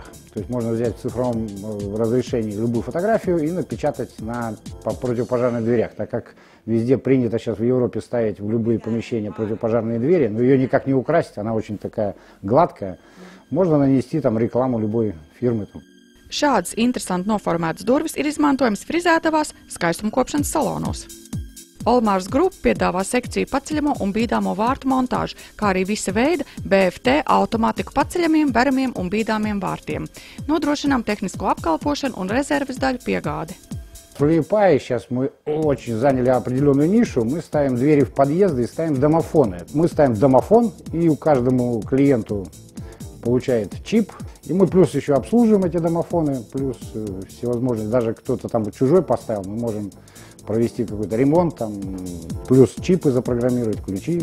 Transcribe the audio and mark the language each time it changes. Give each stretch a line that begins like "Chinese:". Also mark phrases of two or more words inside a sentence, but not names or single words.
Russian: То есть можно взять в цифровом разрешении любую фотографию и напечатать на противопожарных дверях, так как везде принято сейчас в Европе ставить в любые помещения противопожарные двери, но ее никак не украсить, она очень такая гладкая. Можно нанести там рекламу любой фирмы.
Latvian: Šādas interesanti noformētas durvis ir izmantojams frizētavās, skaistumkopšanas salonos. Olmars Grupa piedāvā sekciju paceļamo un bīdāmo vārtu montāžu, kā arī visa veida BFT automātiku paceļamiem, veramiem un bīdāmiem vārtiem. Nodrošinām tehnisko apkalpošanu un rezerves daļu piegādi.
Russian: В Liepāji сейчас мы очень заняли определенную нишу. Мы ставим двери в подъезды и ставим домофоны. Мы ставим домофон, и у каждому клиенту получает чип. И мы плюс еще обслуживаем эти домофоны, плюс всевозможные, даже кто-то там чужой поставил, мы можем провести какой-то ремонт, там, плюс чипы запрограммировать, ключи.